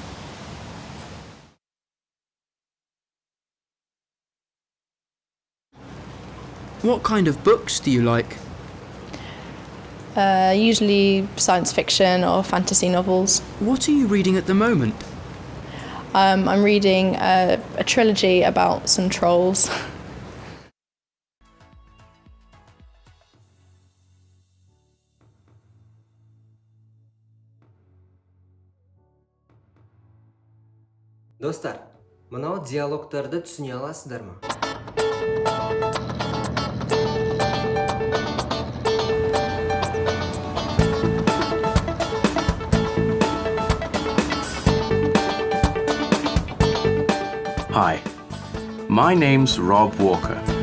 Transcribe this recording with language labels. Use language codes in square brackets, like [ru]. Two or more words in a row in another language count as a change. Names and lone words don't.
[en] What kind of books do you like? Usually science fiction or fantasy novels. What are you reading at the moment? I'm reading a trilogy about some trolls. [kk] Достар, мынау диалогтарды түсіне аласыздар ма? [en] Hi, my name's Rob Walker.